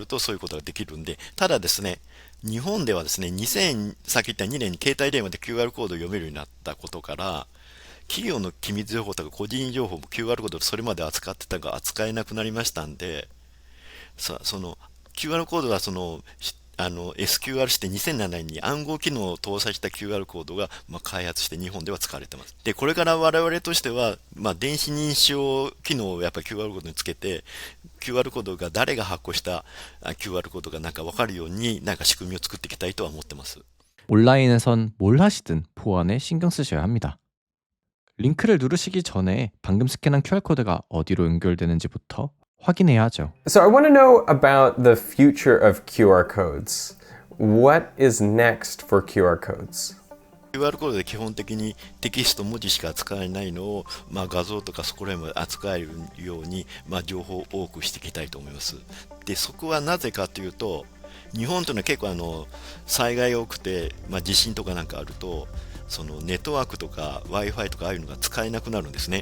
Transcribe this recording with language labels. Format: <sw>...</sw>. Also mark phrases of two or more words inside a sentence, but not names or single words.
<ja>とそういうことができるんで、ただですね、日本ではですね、さっき言った2年に携帯電話で QR コードを読めるようになったことから、企業の機密情報とか個人情報も QR コードでそれまで扱ってたが扱えなくなりましたんで、その QR コードがSQR して2007年に暗号機能を搭載した QR コードが、開発して日本では使われてます。で、これから我々としては、電子認証機能をやっぱり QR コードにつけて、QR コードが誰が発行した QR コードがなんか分かるようになんか仕組みを作っていきたいとは思ってます。</ja> <ko>온라인에선 뭘 하시든 보안에 신경 쓰셔야 합니다. 링크를 누르시기 전에 방금 스캔한 QR코드가 어디로 연결되는지부터 확인해야 하죠.</ko> <en>So I want to know about the future of QR codes. What is next for QR codes?</en> <ja>QR コードで基本的にテキスト文字しか扱えないのを、画像とかそこら辺も扱えるように、情報を多くしていきたいと思います。で、そこはなぜかというと、日本というのは結構災害が多くて、地震とかなんかあると、そのネットワークとか Wi-Fi とかああいうのが使えなくなるんですね。</ja>